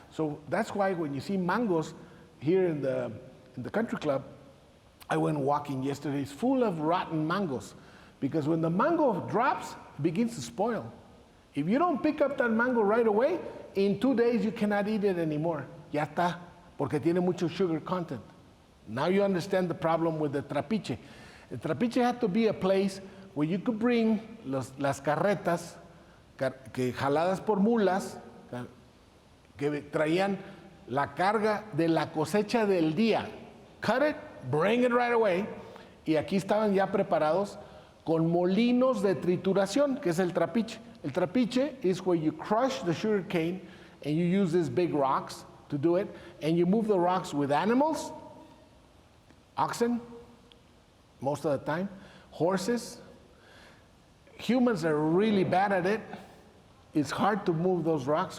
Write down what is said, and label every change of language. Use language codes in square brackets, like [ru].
[en] So that's why when you see mangoes here in the country club, I went walking yesterday, it's full of rotten mangoes. Because when the mango drops, it begins to spoil. If you don't pick up that mango right away, in 2 days you cannot eat it anymore. [es] Ya está, porque tiene mucho [en] sugar content. Now you understand the problem with the trapiche. The trapiche had to be a place where you could bring [es] las carretas que jaladas por mulas que traían la carga de la cosecha del día. [en] Cut it, bring it right away. [es] Y aquí estaban ya preparados con molinos de trituración, que es el trapiche. [en] El trapiche is where you crush the sugar cane and you use these big rocks to do it, and you move the rocks with animals, oxen, most of the time, horses. Humans are really bad at it. It's hard to move those rocks.